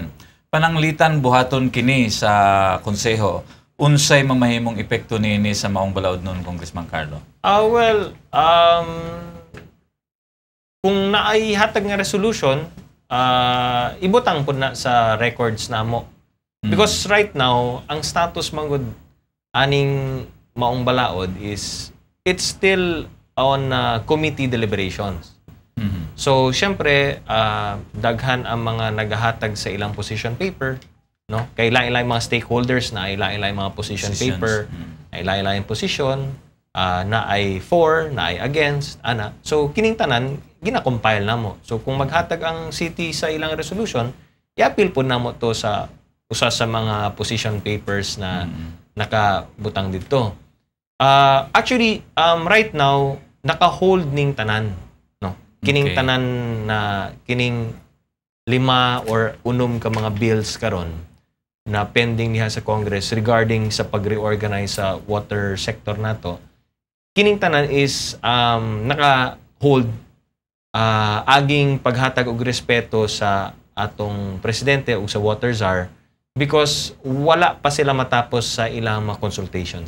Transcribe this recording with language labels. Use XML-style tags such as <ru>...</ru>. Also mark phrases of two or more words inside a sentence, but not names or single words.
<ceb>Pananglitan buhaton kini sa konseho. Unsay mamahimong epekto niini sa maong balaod nun, Congressman Carlo? Kung naay hatag nga resolution, ibutang po na sa records namo.</ceb> <en>Because right now,</en> <ceb>ang status manggod aning maong balaod</ceb> <en>is it's still on committee deliberations.</en> <ceb>So, syempre, daghan ang mga naghahatag sa ilang</ceb> <en>position paper,</en> <ceb>no? Kay ilang mga stakeholders na ilang mga</ceb> <en>position paper,</en> <ceb>ilang position, na ay for, na ay against, ana. So, kining tanan, gina-compile na mo. So, kung maghatag ang city sa ilang resolution, i-appeal po na mo to sa usa sa mga</ceb> <en>position papers</en> <ceb>na nakabutang dito.</ceb> <en>Actually, right now,</en> <ceb>naka-hold ning tanan. No? Kining tanan na, kining 5 or 6 ka mga bills karon na pending niya sa Congress regarding sa pag-reorganize sa</ceb> <en>water sector</en> <ceb>nato. Kining tanan is naka-hold aging paghatag og respeto sa atong presidente o sa</ceb> <en>water czar</en> <ceb>because wala pa sila matapos sa ilang mga consultations.</ceb>